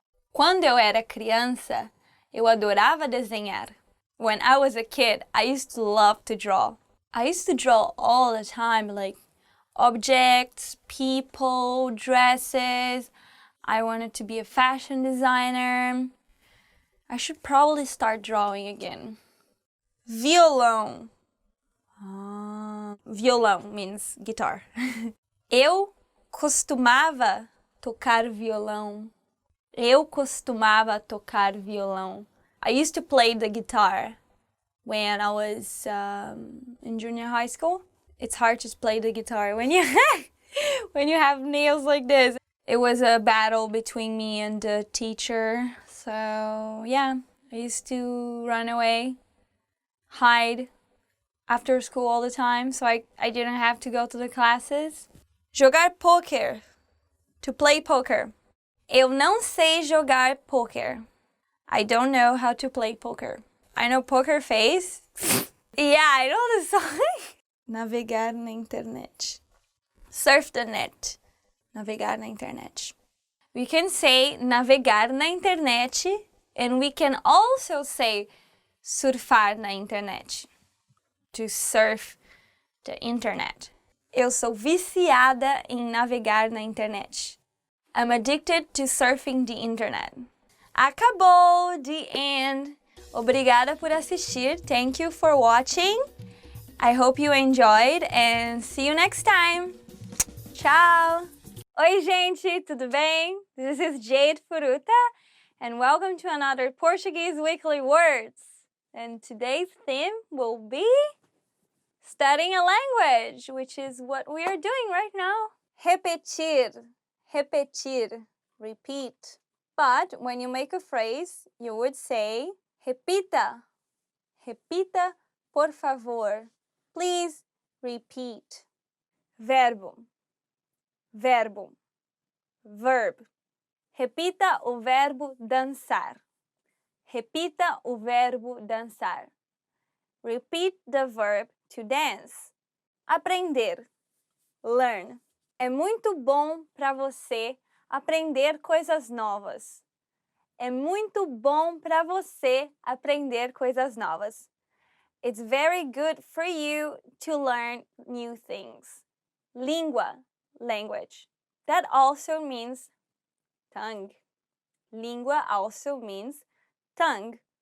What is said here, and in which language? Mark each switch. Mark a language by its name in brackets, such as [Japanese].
[Portuguese] Quando eu era criança, eu adorava desenhar. [English] When I was a kid, I used to love to draw. I used to draw all the time, like objects, people, dresses. I wanted to be a fashion designer. I should probably start drawing again. Violão. Violão means guitar. [Portuguese] Eu costumava tocar violão. Eu costumava tocar violão. [English] I used to play the guitar when I was in junior high school. It's hard to play the guitar when you when you have nails like this. It was a battle between me and the teacher. So yeah, I used to run away, hide after school all the time, so I didn't have to go to the classes. [Portuguese] Jogar poker. [English] To play poker. [Portuguese] Eu não sei jogar poker. [English] I don't know how to play poker. I know Poker Face. Yeah, I know the song. [Portuguese] navegar na internet. [English] Surf the net, [Portuguese] navegar na internet. [English] We can say [Portuguese] navegar na internet [English] and we can also say [Portuguese] surfar na internet. [English] To surf the internet. [Portuguese] Eu sou viciada em navegar na internet. [English] I'm addicted to surfing the internet. [Portuguese] Acabou! [English] The end! [Portuguese] Obrigada por assistir. [English] Thank you for watching. I hope you enjoyed and see you next time. [Portuguese] Tchau! Oi, gente, tudo bem? [English] This is Jade Furuta and welcome to another Portuguese Weekly Words. And today's theme will be studying a language, which is what we are doing right now. [Portuguese] Repetir, repetir, repeat. [English] But when you make a phrase, you would say [Portuguese] repita, repita, por favor. [English] Please repeat. Verbo, verbo, verb. [Portuguese] Repita o verbo dançar. Repita o verbo dançar. [English] Repeat the verb to dance. [Portuguese] Aprender, learn. É muito bom para você aprender coisas novas. É muito bom para você aprender coisas novas. [English] It's very good for you to learn new things. Língua, language. That also means tongue. Língua also means tongue.